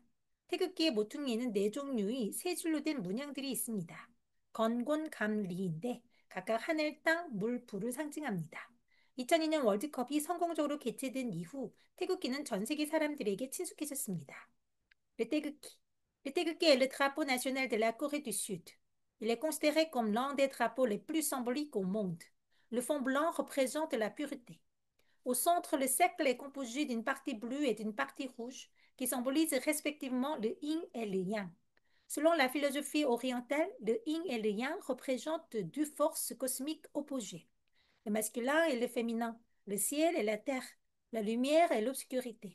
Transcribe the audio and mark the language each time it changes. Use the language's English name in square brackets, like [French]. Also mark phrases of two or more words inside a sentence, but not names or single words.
[Korean] 태극기의 모퉁이에는 네 종류의 세 줄로 된 문양들이 있습니다. 건곤, 감, 리인데 각각 하늘, 땅, 물, 불을 상징합니다. 2002년 월드컵이 성공적으로 개최된 이후 태극기는 전 세계 사람들에게 친숙해졌습니다. [French] Le 태극기. Le 태극기 est le drapeau national de la Corée du Sud. Il est considéré comme l'un des drapeaux les plus symboliques au monde. Le fond blanc représente la pureté. Au centre, le cercle est composé d'une partie bleue et d'une partie rouge qui symbolisent respectivement le yin et le yang. Selon la philosophie orientale, le yin et le yang représentent deux forces cosmiques opposées, le masculin et le féminin, le ciel et la terre, la lumière et l'obscurité.